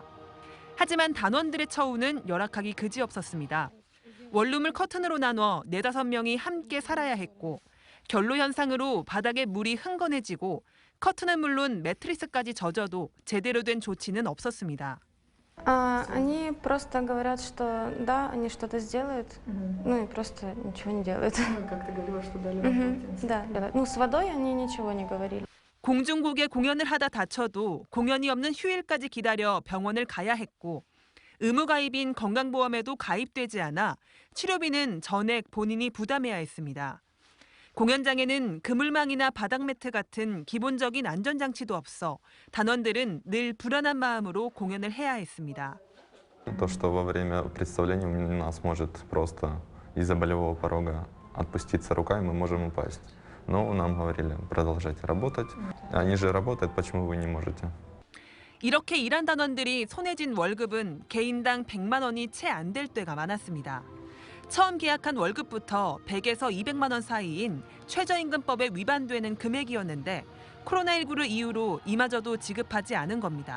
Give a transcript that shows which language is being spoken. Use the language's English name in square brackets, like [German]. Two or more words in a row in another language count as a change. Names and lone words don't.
[Korean] 하지만 단원들의 처우는 열악하기 그지없었습니다. 원룸을 커튼으로 나눠 4-5명이 함께 살아야 했고 결로 현상으로 바닥에 물이 흥건해지고 커튼은 물론 매트리스까지 젖어도 제대로 된 조치는 없었습니다. [Russian] Они просто говорят, что да, они что-то сделают, ну и просто ничего не делают. Как ты говорила, что дали вам полотенце. Да, да. Ну, с водой они ничего не говорили. [Korean] 공중곡에 공연을 하다 다쳐도 공연이 없는 휴일까지 기다려 병원을 가야 했고 의무가입인 건강보험에도 가입되지 않아 치료비는 전액 본인이 부담해야 했습니다. 공연장에는 그물망이나 바닥 매트 같은 기본적인 안전장치도 없어 단원들은 늘 불안한 마음으로 공연을 해야 했습니다. [Russian] То, что во время представления у нас может просто из-за болевого порога отпуститься рука, и мы можем упасть. Но нам говорили, продолжайте работать. Они же работают, почему вы не можете? [Korean] 이렇게 일한 단원들이 손에 쥔 월급은 개인당 100만 원이 채 안 될 때가 많았습니다. 처음 계약한 월급부터 100에서 200만 원 사이인 최저임금법에 위반되는 금액이었는데 코로나19를 이유로 이마저도 지급하지 않은 겁니다.